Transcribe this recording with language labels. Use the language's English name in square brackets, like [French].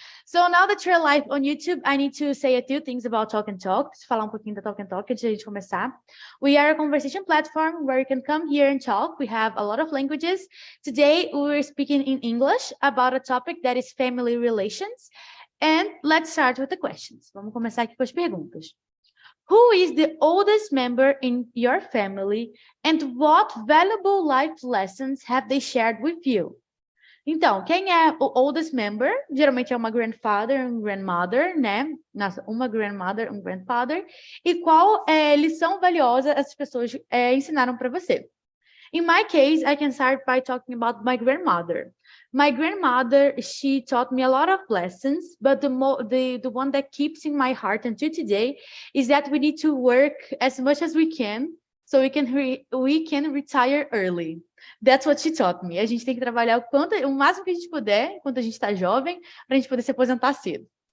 [English] So now that you're live on YouTube, I need to say a few things about Talk and Talk. [Portuguese] Preciso falar um pouquinho da Talk and Talk antes de a gente começar. [English] We are a conversation platform where you can come here and talk. We have a lot of languages. Today, we're speaking in English about a topic that is family relations. And let's start with the questions. [Portuguese] Vamos começar aqui com as perguntas. [English] Who is the oldest member in your family and what valuable life lessons have they shared with you? [Portuguese] Então, quem é o oldest member? Geralmente é uma grandfather, um grandmother, né? Nossa, uma grandmother, um grandfather. E qual lição valiosa essas pessoas ensinaram para você? [English] In my case, I can start by talking about my grandmother. My grandmother, she taught me a lot of lessons, but the one that keeps in my heart until today is that we need to work as much as we can so we can retire early. That's what she taught me. [Portuguese] A gente tem que trabalhar o máximo que a gente puder, enquanto a gente está jovem, para a gente poder se aposentar cedo.